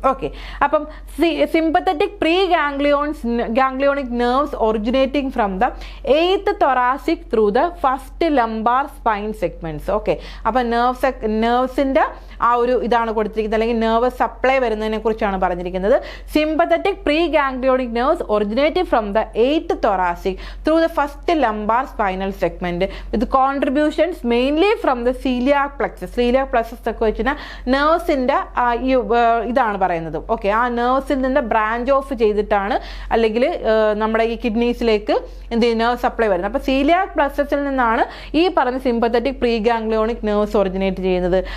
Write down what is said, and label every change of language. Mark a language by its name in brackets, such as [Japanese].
[Malayalam] Okay, അപ്പം [English] Sympathetic pre ganglionic nerves originating from the 8th thoracic through the first lumbar spine segments. [Malayalam] Okay, അപ്പൊ നെർവ്സിന്റെ ആ ഒരു ഇതാണ് കൊടുത്തിരിക്കുന്നത്, അല്ലെങ്കിൽ നെർവ് സപ്ലൈ വരുന്നതിനെ കുറിച്ചാണ് പറഞ്ഞിരിക്കുന്നത്. [English] Sympathetic pre ganglionic nerves originating from the 8th thoracic through the first lumbar spinal segment with contributions mainly from the celiac plexus. [Malayalam] Celiac plexus ഒക്കെ വെച്ചാൽ നെർവ്സിന്റെ ഇതാണ് പറയുന്നത്. ഓക്കെ, ആ നെർവ്സിൽ നിന്ന് ബ്രാഞ്ച് ഓഫ് ചെയ്തിട്ടാണ് അല്ലെങ്കിൽ നമ്മുടെ ഈ കിഡ്നീസിലേക്ക് എന്ത് നെർവ് സപ്ലൈ വരുന്നത്. അപ്പോൾ സീലിയാക് പ്ലക്സസിൽ നിന്നാണ് ഈ പറഞ്ഞ sympathetic pre ganglionic nerves originate ചെയ്യുന്നത്.